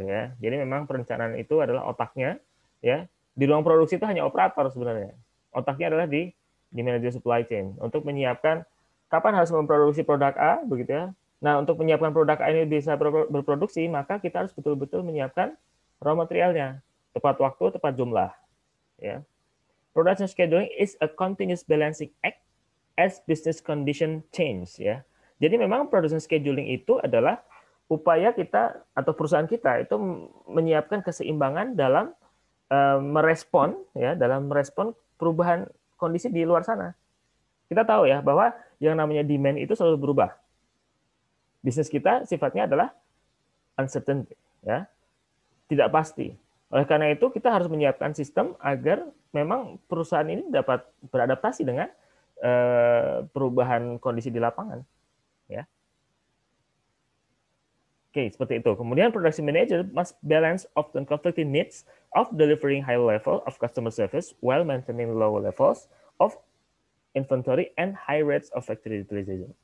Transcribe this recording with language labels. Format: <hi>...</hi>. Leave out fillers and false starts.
<id>Ya, jadi memang perencanaan itu adalah otaknya. Ya, di ruang produksi itu hanya operator sebenarnya. Otaknya adalah di manajer supply chain untuk menyiapkan kapan harus memproduksi produk A, begitu ya. Nah, untuk menyiapkan produk A ini bisa berproduksi, maka kita harus betul-betul menyiapkan raw materialnya, tepat waktu, tepat jumlah. Ya.</id> <en>Production scheduling is a continuous balancing act as business condition change.</en> <id>Ya. Jadi memang production scheduling itu adalah upaya kita atau perusahaan kita itu menyiapkan keseimbangan dalam merespon perubahan kondisi di luar sana. Kita tahu ya bahwa yang namanya demand itu selalu berubah. Bisnis kita sifatnya adalah uncertain, ya, tidak pasti. Oleh karena itu kita harus menyiapkan sistem agar memang perusahaan ini dapat beradaptasi dengan perubahan kondisi di lapangan, ya. Oke, seperti itu.</id> <en>Kemudian production manager must balance often conflicting needs of delivering high level of customer service while maintaining low levels of inventory and high rates of factory utilization.</en>